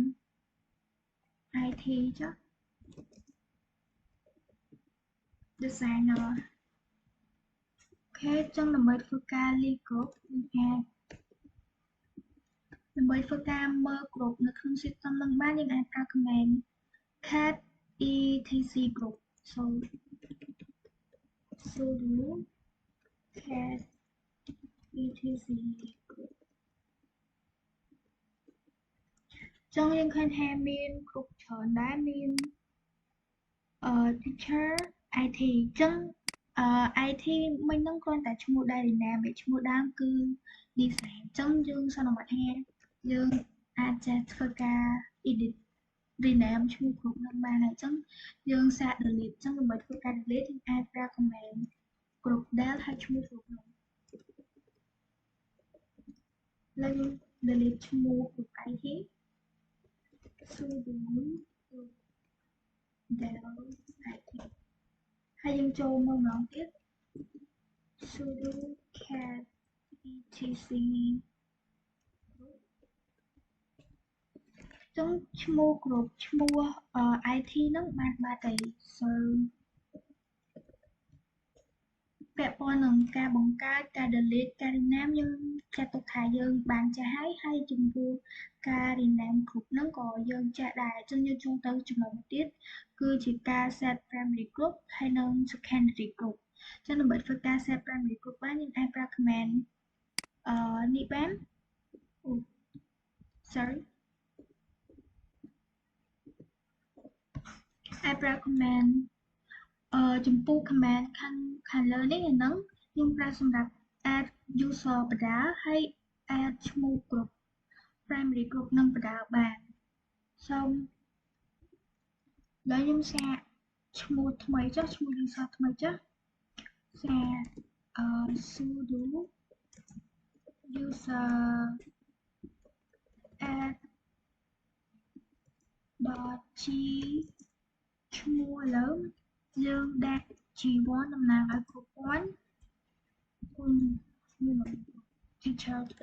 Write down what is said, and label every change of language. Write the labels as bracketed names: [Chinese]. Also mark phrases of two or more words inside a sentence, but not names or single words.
[Khmer] IT ចុះ designer អូខេអញ្ចឹងដើម្បីធ្វើការ [English] list group [Khmer] យើងអាចដើម្បីធ្វើការមើល group នៅក្នុង system នឹងបានយើងអាចប្រើ [English] command cat etc group so sudo cat etc group [Khmer] អញ្ចឹងយើងឃើញថាមាន group ច្រើនដែរមាន [English] teacher IT [Khmer] អញ្ចឹងIT មិញហ្នឹងគ្រាន់តែឈ្មោះ Dynamic ឈ្មោះដើមគឺ design អញ្ចឹងយើងសន្មតថាយើងអាចចេះធ្វើការ [English] edit rename [Khmer] ឈ្មោះ group ហ្នឹងបានហើយអញ្ចឹងយើងសាក delete អញ្ចឹងដើម្បីធ្វើការ delete យើងអាចប្រើ [English] command group del [Khmer] ហើយឈ្មោះ group ហ្នឹង ឥឡូវយើង delete ឈ្មោះ [English] group IT sudo group del IT [Khmer] ហើយយើងចូលមកម្ដងទៀត [English] sudo cat etc [Khmer] ចឹងឈ្មោះ group ឈ្មោះIT ហ្នឹងបានបាត់ហើយ so ពាក់ព័ន្ធនឹងការបង្កើតការ delete ការ rename យើងចាត់ទុកថាយើងបានចេះហើយចំពោះការ rename group ហ្នឹងក៏យើងចេះដែរអញ្ចឹងយើងចូលទៅចំណុចមួយទៀតគឺជាការ [English] set primary group [Khmer] ហើយនិង [English] secondary group [Khmer] អញ្ចឹងដើម្បីធ្វើការ [English] set primary group [Khmer] បានយើងអាចប្រើ command នេះបាន sorry អាចប្រើ command ចំពោះ command ខាងលើនេះអាហ្នឹងខ្ញុំប្រើសម្រាប់ [English] add user [Khmer] បដាហើយ add ឈ្មោះ group [English] primary group [Khmer] នឹងបដាបានសូមឥឡូវខ្ញុំសាកឈ្មោះថ្មីចុះឈ្មោះ user ថ្មីចុះសាកsudo [English] user add .g [Khmer] ឈ្មោះឥឡូវយើងដាក់ G1 តំណាងឲ្យគ្រប់ព័ន្ធគុណ teacher